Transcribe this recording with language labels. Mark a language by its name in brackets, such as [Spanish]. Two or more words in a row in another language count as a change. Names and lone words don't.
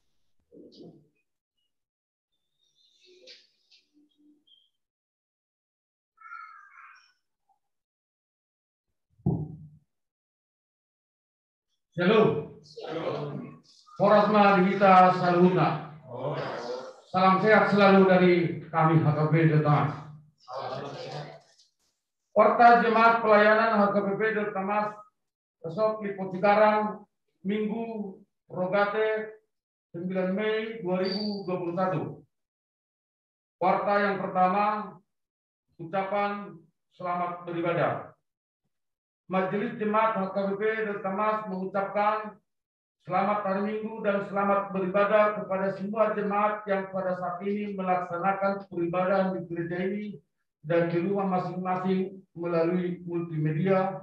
[Indonesian] Shalom. [Batak Toba] Forasma Divita Saluna. [Indonesian] Salam sehat selalu dari kami HKBP Del Tamas. Porta Jemaat Pelayanan HKBP Del Tamas Resort Lipo Cikarang Minggu Rogate 9 Mei 2021. Porta yang pertama, ucapan selamat beribadah. Majelis Jemaat HKBP Del Tamas mengucapkan selamat hari Minggu dan selamat beribadah kepada semua jemaat yang pada saat ini melaksanakan peribadahan di gereja ini dan di rumah masing-masing melalui multimedia.